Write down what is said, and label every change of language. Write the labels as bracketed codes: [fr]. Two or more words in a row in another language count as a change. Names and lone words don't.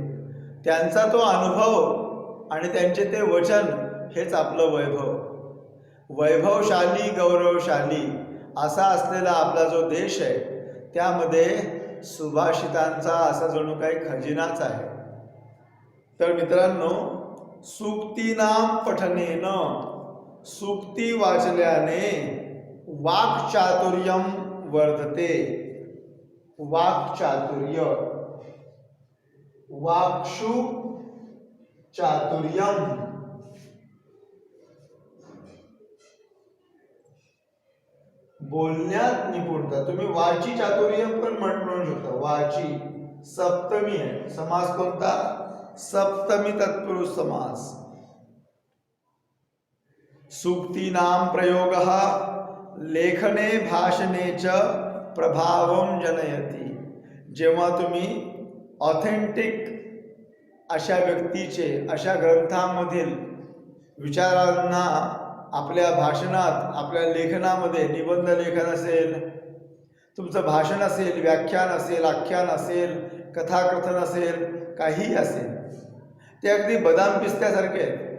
[mr] त्यांचा तो अनुभव आणि त्यांचे ते वचन हेच आपलं वैभव. वैभवशाली गौरवशाली असा असलेला आपला जो देश आहे त्यामध्ये सुभाषितांचा असा जणू काही खजिनाच आहे. तर मित्रांनो, [sa] सूक्तीनाम पठनेनं, [mr] सूक्ती वाचल्याने [sa] वाक्चातुर्यम वर्धते. वाक्चातुर्य, वाक्षु चातुर्यम, [mr] बोलण्यात निपुणता. तुम्ही वाची चातुर्य पण म्हणू शकता. वाची सप्तमी आहे. समास कोणता? सप्तमी तत्पुरुष समास. [sa] सूक्तीनाम प्रयोगः लेखने भाषणे च प्रभावम जनयति. [mr] जेव्हा तुम्ही ऑथेंटिक अशा व्यक्तीचे, अशा ग्रंथांमधील विचारांना आपल्या भाषणात, आपल्या लेखनामध्ये, निबंध लेखन असेल, तुमचं भाषण असेल, व्याख्यान असेल, आख्यान असेल, कथाकथन असेल, काहीही असेल, ते अगदी बदाम पिस्त्यासारखे आहेत.